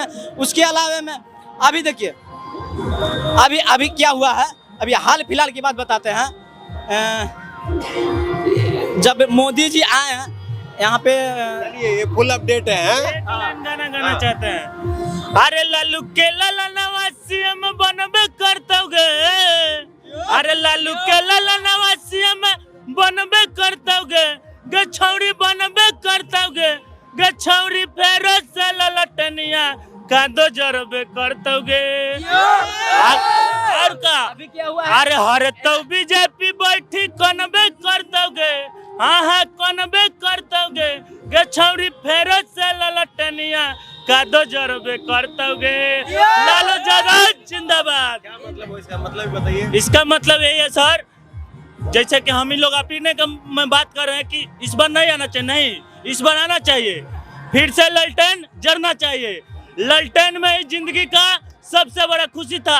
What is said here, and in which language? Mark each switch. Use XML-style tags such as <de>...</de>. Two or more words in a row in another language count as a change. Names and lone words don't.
<hi>उसके अलावे में अभी देखिए अभी क्या हुआ है, अभी हाल फिलहाल की बात बताते हैं। जब मोदी जी आए हैं यहाँ पे, ये</hi> <en>full update</en> <hi>है। गाना गाना चाहते हैं।</hi> <anp>अरे लालू के लाला नवा सीएम बनबे करतोगे, अरे लालू के लाला नवा सीएम बनबे करतोगे, गे छौरी बनबे करतोगे, गे छौरी फेरो से ललटनिया कादो जरबे करतोगे।</anp> <hi>और का अभी क्या हुआ है?</hi> <anp>अरे हरे तो बीजेपी बैठी कनबे करतोगे, हाँ कनबे करतोगे, गे छौरी फेरो से ललटनिया कादो जरबे करतोगे।</anp> <hi>लालू जगत जिंदाबाद। क्या मतलब है इसका? मतलब बताइए। इसका मतलब यही है सर, जैसे कि हम ही लोग अपने का में बात कर रहे हैं कि इस बार नहीं आना चाहिए, नहीं इस बार आना चाहिए। फिर से ललटेन जरना चाहिए। ललटेन में ही जिंदगी का सबसे बड़ा खुशी था।</hi>